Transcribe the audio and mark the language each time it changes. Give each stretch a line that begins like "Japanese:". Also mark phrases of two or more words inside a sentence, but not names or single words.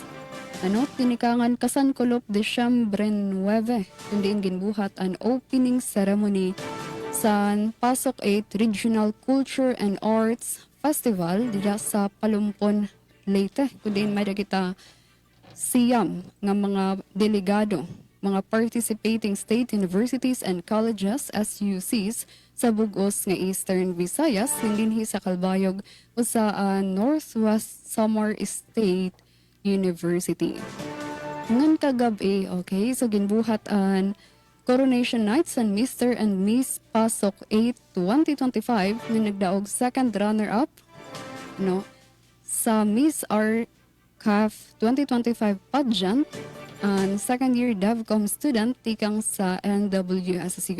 Waray: Ano, tinikangan kasan kulop Desyembre 9, kundiin ginbuhat an
English: opening ceremony
Waray: sa Pasok 8 Regional Culture and Arts Festival dira sa Palumpon, Leyte. Kundiin may kita siyam nga mga delegado, mga
English: participating state universities and colleges,
Waray: SUCs, sa bugos nga Eastern Visayas, hindi sa Calbayog o sa Northwest Samar State University. Ngan kagabi, okay, so ginbuhat an Coronation Nights and Mr. and Miss Pasok 8 2025 na nagdaog
English: second runner-up
Waray: no, sa Miss RCAF 2025
English: pageant and second year DevCom student
Waray: tikang sa NWSCU.